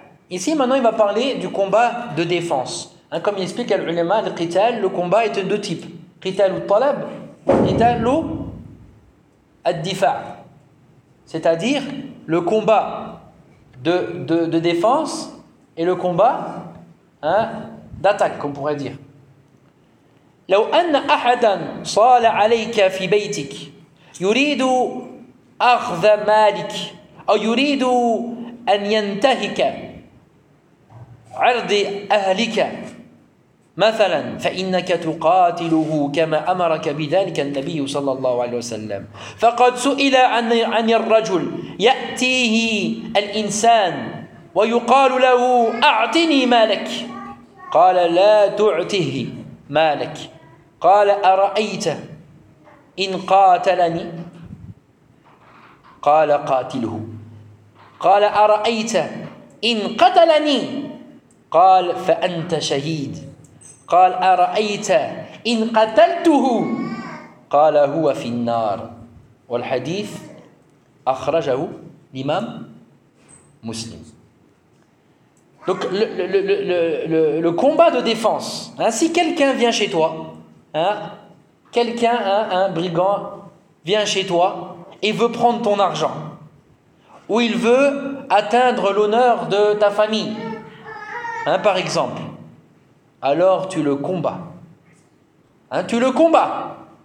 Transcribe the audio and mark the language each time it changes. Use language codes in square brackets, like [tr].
[fr] Ici, maintenant, il va parler du combat de défense. Hein, comme il explique à l'ulama, le qital, le combat est de deux types. [ar] Qital ou talab, qital ou ad-difa'. [fr] C'est-à-dire le combat de défense et le combat d'attaque, qu'on pourrait dire. [ar] لو أن أحدا صال عليك في بيتك يريد أخذ مالك أو يريد أن ينتهك عرض أهلك مثلا فإنك تقاتله كما أمرك بذلك النبي صلى الله عليه وسلم فقد سئل عن الرجل يأتيه الإنسان ويقال له أعطني مالك قال لا تعطه مالك قال أرأيت إن قاتلني قال قاتله قال أرأيت إن قتلني قال فأنت شهيد قال أرأيت إن قتلته قال هو في النار والحديث أخرجه الإمام مسلم. [fr] Donc le combat de défense, hein, si quelqu'un vient chez toi, hein, quelqu'un, un brigand vient chez toi et veut prendre ton argent, ou il veut atteindre l'honneur de ta famille, hein, par exemple, alors tu le combats, hein, tu le combats,